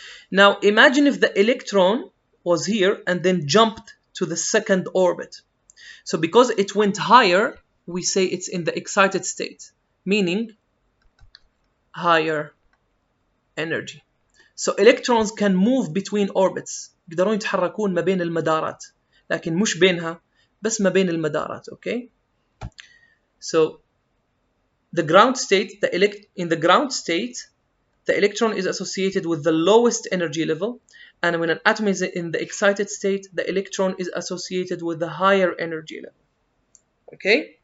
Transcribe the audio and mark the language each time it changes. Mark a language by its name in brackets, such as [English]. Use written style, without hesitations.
[English] Now imagine if the electron was here and then jumped to the second orbit. So because it went higher, we say it's in the excited state, meaning higher energy. So electrons can move between orbits. [Arabic] يقدرون يتحركون ما بين المدارات، لكن مش بينها، بس ما بين المدارات. [English] Okay. So the ground state, in the ground state, the electron is associated with the lowest energy level, and when an atom is in the excited state, the electron is associated with the higher energy level. Okay?